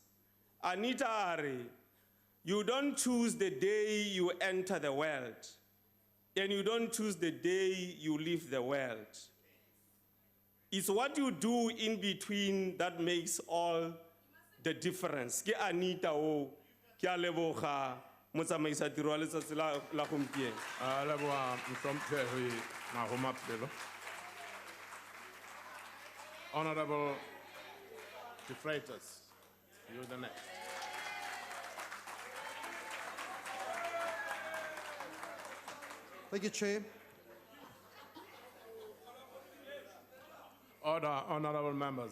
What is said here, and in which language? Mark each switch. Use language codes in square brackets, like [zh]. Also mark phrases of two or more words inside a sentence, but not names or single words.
[en] Anita Are, you don't choose the day you enter the world, and you don't choose the day you leave the world. It's what you do in between that makes all the difference. [tn] Ke Anita o ke a leboga motsamaisa tiro wa letsatsi la gompieno. A leboga mhlomphehi Mahomapelo. [en] Honorable De Freitas, you're the next. Thank you, Chair. Order, honorable members.